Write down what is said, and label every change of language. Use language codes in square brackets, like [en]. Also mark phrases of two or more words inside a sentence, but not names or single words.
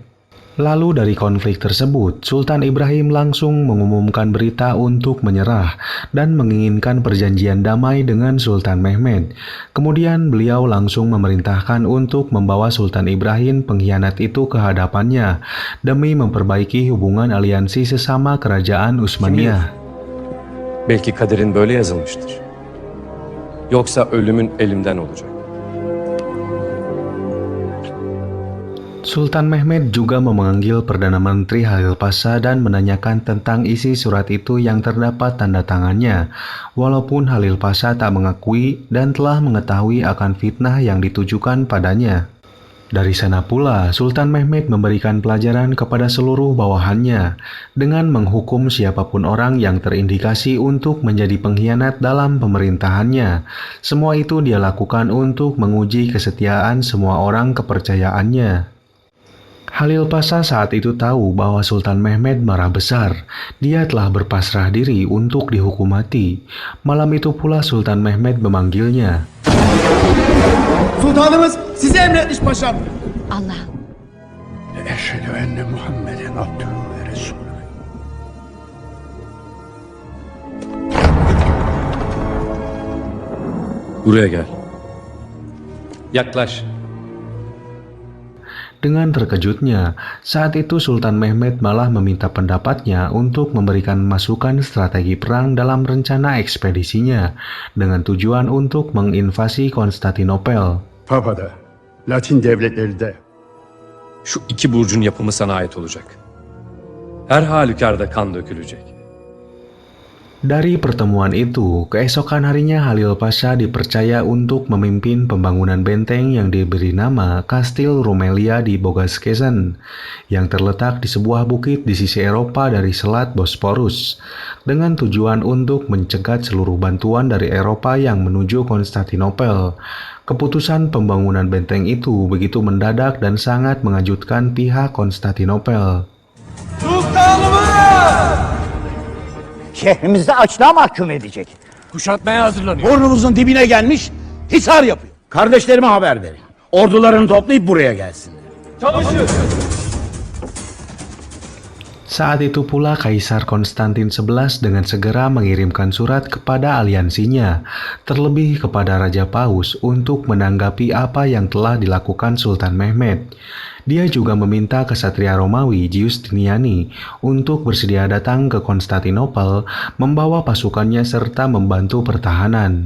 [id] Lalu dari konflik tersebut, Sultan Ibrahim langsung mengumumkan berita untuk menyerah dan menginginkan perjanjian damai dengan Sultan Mehmed. Kemudian beliau langsung memerintahkan untuk membawa Sultan Ibrahim pengkhianat itu ke hadapannya demi memperbaiki hubungan aliansi sesama kerajaan Utsmaniyah. [tr] Belki kaderin böyle yazılmıştır. Yoksa ölümün elimden olacak. [id] Sultan Mehmed juga memanggil Perdana Menteri Halil Pasha dan menanyakan tentang isi surat itu yang terdapat tanda tangannya, walaupun Halil Pasha tak mengakui dan telah mengetahui akan fitnah yang ditujukan padanya. Dari sana pula, Sultan Mehmed memberikan pelajaran kepada seluruh bawahannya dengan menghukum siapapun orang yang terindikasi untuk menjadi pengkhianat dalam pemerintahannya. Semua itu dia lakukan untuk menguji kesetiaan semua orang kepercayaannya. Halil Pasha saat itu tahu bahwa Sultan Mehmed marah besar. Dia telah berpasrah diri untuk dihukum mati. Malam itu pula Sultan Mehmed memanggilnya. [tr] Sultanımız sizi emretmiş paşam. Allah. [ar] أشهد أن محمدا عبده ورسوله. [tr] Buraya gel. Yaklaş. [id] Dengan terkejutnya, saat itu Sultan Mehmed malah meminta pendapatnya untuk memberikan masukan strategi perang dalam rencana ekspedisinya dengan tujuan untuk menginvasi Konstantinopel. [tr] Papa'da, Latin devletleri de Şu iki burcun yapımı sana ait olacak. Her halükarda kan dökülecek. [id] Dari pertemuan itu, keesokan harinya Halil Pasha dipercaya untuk memimpin pembangunan benteng yang diberi nama Kastil Rumelia di Bogaskezan, yang terletak di sebuah bukit di sisi Eropa dari Selat Bosporus, dengan tujuan untuk mencegat seluruh bantuan dari Eropa yang menuju Konstantinopel. Keputusan pembangunan benteng itu begitu mendadak dan sangat mengejutkan pihak Konstantinopel. [tr] Sultanımız! Şehrimizde açlığa mahkum edecek. Kuşatmaya hazırlanıyor. Burnumuzun dibine gelmiş, hisar yapıyor. Kardeşlerime haber verin. Ordularını toplayıp buraya gelsinler. [id] Saat itu pula Kaisar Konstantin XI dengan segera mengirimkan surat kepada aliansinya, terlebih kepada Raja Paus untuk menanggapi apa yang telah dilakukan Sultan Mehmed. Dia juga meminta kesatria Romawi Giustiniani untuk bersedia datang ke Konstantinopel, membawa pasukannya serta membantu pertahanan.